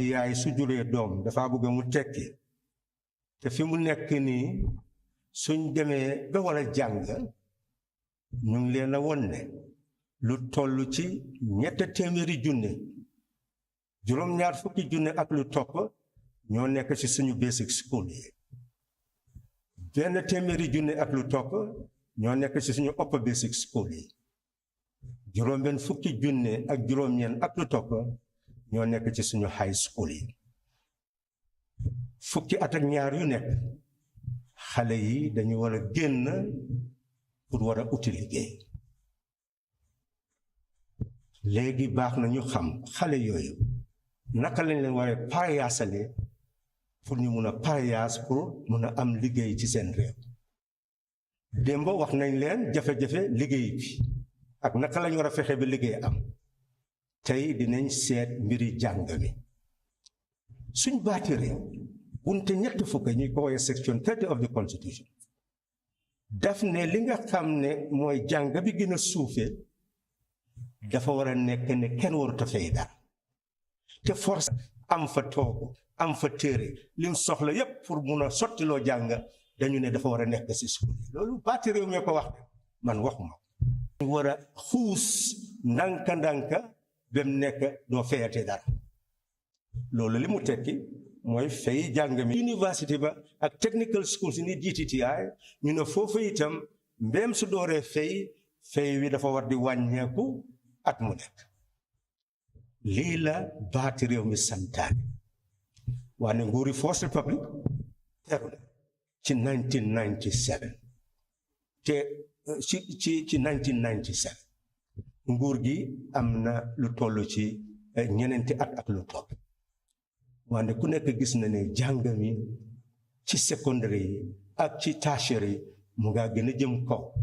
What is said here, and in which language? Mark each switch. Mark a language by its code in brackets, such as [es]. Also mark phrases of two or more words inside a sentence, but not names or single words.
[wo] yaay su juree doom dafa bëgg mu tekki te fi mu nekk nii suñ demee ba war a jàng ñu ngi leen a won ne lu toll ci ñett téeméeri junne juróom-ñaar fukki junne ak lu topp ñoo nekk ci suñu [en] basic school [wo] yi benn téeméeri junne ak lu topp ñoo nekk ci suñu [en] upper basic school [wo] yi juróom-benn fukki junne ak juróom-ñeent ak lu topp ñoo nekk ci suñu [en] high school [wo] yi fukki at ak ñaar yu nekk xale yi dañu war a génn pour war a uti liggéey léegi baax na ñu xam xale yooyu naka lañ leen war a paayaasale pour ñu mun a paayaas pour mun a am liggéey ci seen réew démb wax nañ leen jafe-jafe liggéey bi ak naka lañ war a fexe ba liggéey am tey dinañ seet mbiri jàng mi suñ baati réew bunte ñett fukk ñuy ko woowee [en] section 30 of the constitution [wo] daf ne li nga xam ne mooy jàng bi gën a suufee dafa war a nekk ne kenn warut a fay dara te force am fa toogu am fa téere lim soxla yépp pour mun a sottiloo jàng dañu ne dafa war a nekk si suuf loolu baati réew mi ko wax de man waxuma ko war a xuus ndànka ba mu nekk doo fayate dara loolu li mu tekki mooy fay jàng mi université ba ak [en] technical schools [wo] ni GTTI ñu ne foofu itam mbéem su dooree fay wi dafa war di wàññeeku at mu nekk lii la baati réew mi santaane waane nguuri First Republic teru na ci 1997 te ci 1997 nguur gi am na lu toll ci ñeneenti at ak lu topp wante ku nekk gis na ne jàng mi ci secondary yi ak ci tertiary yi mu nga gën a jëm kaw